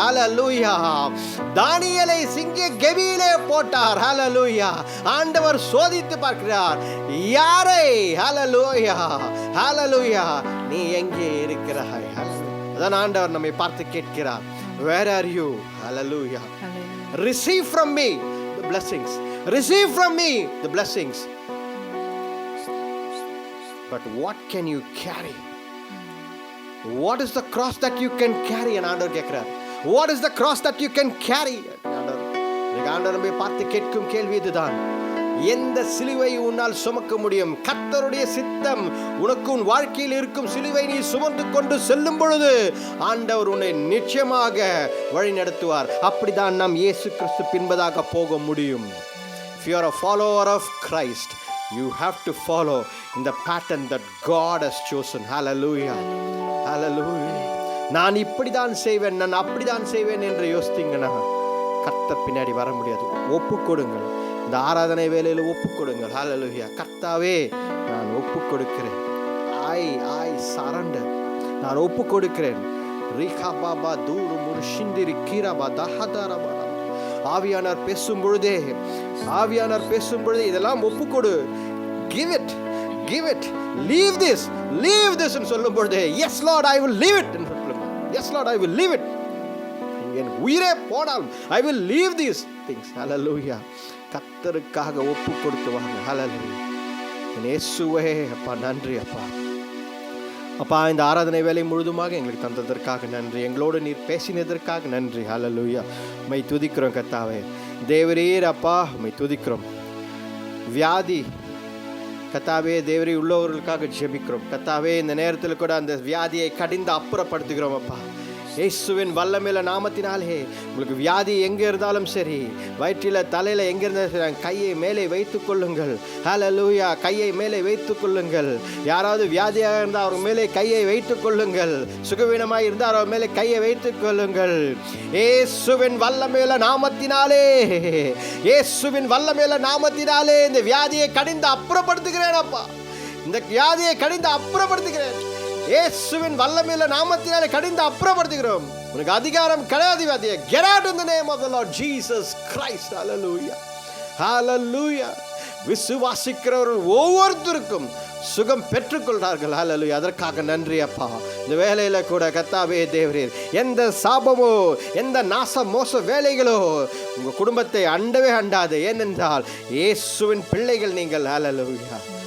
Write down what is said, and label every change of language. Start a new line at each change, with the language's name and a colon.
Tamil: ஹல்லேலூயா. தானியேலை சிங்க கெபியிலே போட்டார். ஹல்லேலூயா. ஆண்டவர் சோதித்து பார்க்கிறார் யாரை. ஹல்லேலூயா, ஹல்லேலூயா. நீ எங்கே இருக்கிறாய்? அதான் ஆண்டவர் நம்மை பார்த்து கேட்கிறார்,
English: where are you? Hallelujah. Receive from me the blessings. Receive from me the blessings. But what can you carry? What is the cross that you can carry? And
Tamil: ஆண்டவர் கேட்கிறார்,
English: what is the cross that you can carry?
Tamil: ஆண்டவர் நம்மை பார்த்து கேட்கும் கேள்வி இதுதான், எந்த சிலுவை உன்னால் சுமக்க முடியும்? கர்த்தருடைய சித்தம் உனக்கு உன் வாழ்க்கையில் இருக்கும் சிலுவை நீ சுமந்து கொண்டு செல்லும் பொழுது ஆண்டவர் உன்னை நிச்சயமாக வழி நடத்துவார். அப்படிதான் நாம் இயேசு கிறிஸ்து பின்பதாக போக முடியும்.
English: If you are a follower of Christ, you have to follow in the pattern that God has chosen. Hallelujah, hallelujah.
Tamil: நான் இப்படிதான் செய்வேன், நான் அப்படிதான் செய்வேன் என்று யோசித்தீங்கன்னா கர்த்தர் பின்னாடி வர முடியாது. ஒப்பு கொடுங்கள், இந்த ஆராதனை வேளையில் ஒப்பு கொடுங்கள். ஹல்லேலூயா. கர்த்தாவே, நான் ஒப்பு கொடுக்கிறேன்.
English: I surrender.
Tamil: நான் ஒப்பு கொடுக்கிறேன். ரிகா பாபா தூரு முர்ஷிந்திரி கீரபா தஹதரபா. ஆவியானவர் பேசும் பொழுதே, ஆவியானவர் பேசும் பொழுதே இதெல்லாம் ஒப்பு கொடு.
English: Give it, give it, leave this ன்னு
Tamil: சொல்லும் பொழுதே,
English: yes Lord, I will leave it. Yes Lord, I will leave it.
Tamil: என் உயிரே போனாலும்
English: I will leave these things. Hallelujah.
Tamil: கர்த்தருக்காக ஒப்பு கொடுத்து வாங்க. Hallelujah. இயேசுவே, அப்பா நன்றி அப்பா. அப்பா, இந்த ஆராதனை வேலை முழுதுமாக எங்களுக்கு தந்ததற்காக நன்றி. எங்களோடு நீர் பேசினதற்காக நன்றி. ஹல்லேலூயா. உம்மை துதிக்கிறோம் கர்த்தாவே. தேவரீர் அப்பா, உம்மை துதிக்கிறோம். வியாதி கர்த்தாவே, தேவரீர் உள்ளவர்களுக்காக ஜெபிக்கிறோம் கர்த்தாவே. இந்த நேரத்தில் கூட அந்த வியாதியை கடிந்து அப்புறப்படுத்துகிறோம் அப்பா. இயேசுவின் வல்லமையுள்ள நாமத்தினாலே உங்களுக்கு வியாதி எங்கே இருந்தாலும் சரி, வயிற்றில் தலையில் எங்கே இருந்தாலும் சரி, கையை மேலே வைத்துக் கொள்ளுங்கள். ஹல்லேலூயா. கையை மேலே வைத்துக் கொள்ளுங்கள். யாராவது வியாதியாக இருந்தால் அவர் மேலே கையை வைத்துக் கொள்ளுங்கள். சுகவீனமாக இருந்தால் அவர் மேலே கையை வைத்துக் கொள்ளுங்கள். இயேசுவின் வல்லமையுள்ள நாமத்தினாலே, இயேசுவின் வல்லமையுள்ள நாமத்தினாலே இந்த வியாதியை கடிந்து அப்புறப்படுத்துகிறேன் அப்பா. இந்த வியாதியை கடிந்து அப்புறப்படுத்துகிறேன். இயேசுவின் வல்லமையுள்ள நாமத்தினாலே கடிந்து அப்புறப்படுத்துகிறோம். உனக்கு அதிகாரம் கிடையாது வியாதியை.
English: Get out in the name of the Lord Jesus Christ. Hallelujah. Hallelujah.
Tamil: விசுவாசிக்கிறவர்கள் ஒவ்வொருத்தருக்கும் சுகம் பெற்றுக்கொள்றார்கள். ஹல்லேலூயா. அதற்காக நன்றி அப்பா. இந்த வேலையில கூட கர்த்தாவே தேவரீர், எந்த சாபமோ எந்த நாச மோச வேலைகளோ உங்க குடும்பத்தை அண்டவே அண்டாது. ஏனென்றால் இயேசுவின் பிள்ளைகள் நீங்கள். ஹல்லேலூயா.